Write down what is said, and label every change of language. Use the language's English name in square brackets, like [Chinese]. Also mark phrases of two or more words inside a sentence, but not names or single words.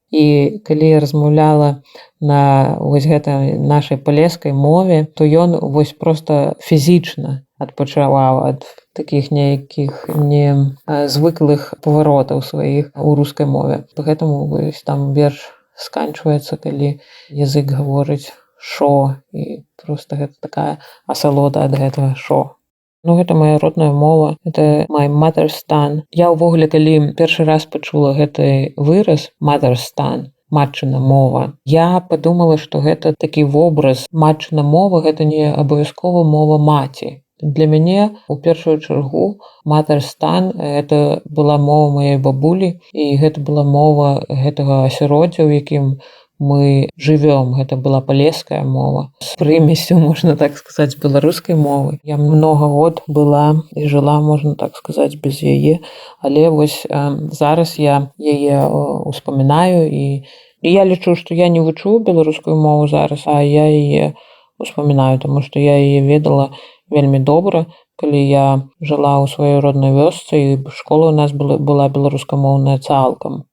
[Belarusian] І калі я размаўляла на вось гэтай нашай палескай мове, то ён вось проста фізічна адпачываў ад такіх нейкіх незвыклых паваротаў сваіх у рускай мове. Гэтаму вось там верш сканчваецца, калі язык гаворыць шо, і проста гэта такая асалода ад гэтага шо. Ну, гэта моя родная мова, это [English] my mother's tongue. [Belarusian] Я ўвогуле, калі першы раз пачула гэты выраз [English] mother's tongue, [Belarusian] матчына мова, я падумала, што гэта такі вобраз. Матчына мова гэта не абавязкова мова маці. Для мяне у першую чаргу [English] mother's tongue [Belarusian] это была мова маёй бабулі, і гэта была мова гэтага асяроддзя, у якім мы жывём. Гэта была палеская мова з прымесю, можна так сказаць, беларускай мовы. Я многа год была і жыла, можна так сказаць, без яе, але вось зараз я яе успамінаю, і я лічу, што я не вучу беларускую мову зараз, а я яе успамінаю, таму што я яе ведала вельмі добра, калі я жыла ў сваёй роднай вёсцы, і школа ў нас была беларускамоўная цалкам.